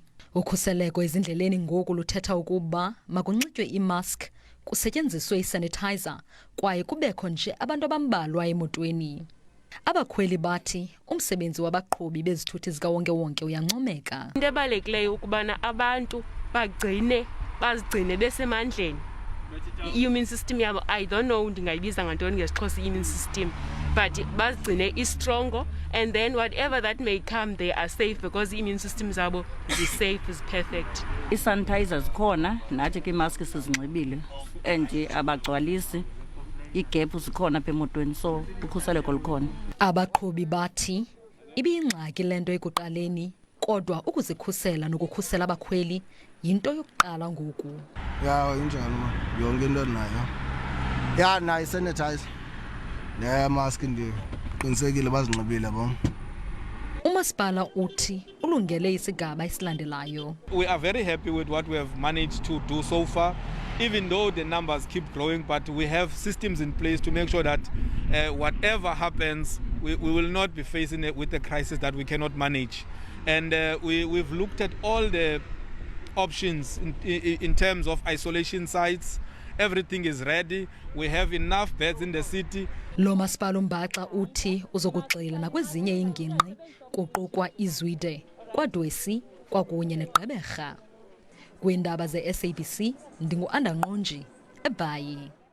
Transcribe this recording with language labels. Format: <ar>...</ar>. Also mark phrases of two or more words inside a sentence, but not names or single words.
<xh>Ukhuseleko ezindleleni ngoku luthetha ukuba makunxitywe imask, kusetyenziswe isanitizer kwaye kubekho nje abantu abambalwa emotweni. Abakhweli bathi umsebenzi wabaqhubi bezithuthi zikawonke-wonke uyancomeka. Into ebalulekileyo ukubana abantu bazigcine besemandleni.</xh> <en>I-immune system yabo, I don't know</en> <xh>ndingayibiza ngantoni ngesixhosa</xh> <en>i-immune system, but</en> <xh>bazigcine is-strongo,</xh> <en>and then whatever that may come, they are safe because the immune system zabo is safe, is perfect.</en> <xh>I-sanitizer zikhona, nathi ke imask sizinxibile, and abagcwalisi igap zikhona apha emotweni, so ukhuseleko lukhona. Abaqhubi bathi ibiyingxaki lento ekuqaleni, kodwa ukuzikhusela nokukhusela abakhweli yinto yokuqala ngoku. Ya injalo yonke into nayo. Ya nayo sanitizer. Ne mask ndiqinisekile bazinxibile bo. UMasipala uthi ulungele isigaba esilandelayo.</xh> <en>We are very happy with what we have managed to do so far, even though the numbers keep growing, but we have systems in place to make sure that whatever happens, we will not be facing it with a crisis that we cannot manage. And we've looked at all the options in terms of isolation sites. Everything is ready. We have enough beds in the city.</en> <xh>LoMasipala umbaxa uthi uzokugxila nakwezinye iingingqi kuqukwa iZwide, kwaDwesi kwakunye neGqeberha. Kwiindaba ze-SABC ndingu-Andangqonji, eBhayi.</xh>